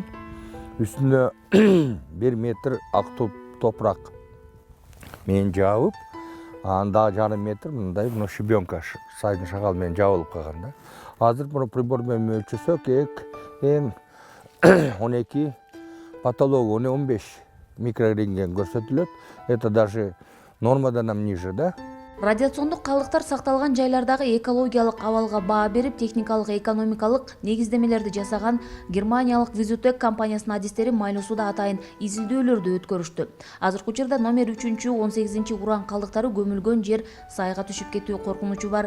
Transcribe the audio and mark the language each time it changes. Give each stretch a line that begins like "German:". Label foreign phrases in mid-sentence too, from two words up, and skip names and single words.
Kyrgyz: Үстүнө 1 метр ак топурак менен жабып, анда жарым метр мындай щебенка сайдын шагалы менен жабылып калган да. Азыр буну прибор менен өлчөсөк эң 12, патология 15 микрорентген көрсөтүлөт.
Russian: Это даже нормадан ниже, да?
Kyrgyz: Радиациондук калдыктар сакталган жайлардагы экологиялык абалга баа берип, техникалык экономикалык негиздемелерди жасаган германиялык Визутек компаниясынын адистери Майлуу сууда атайын изилдөөлөрдү өткөрүштү. Азыркы учурда номер 3-18 уран калдыктары көмүлгөн жер сайга түшүп кетүү коркунучу бар.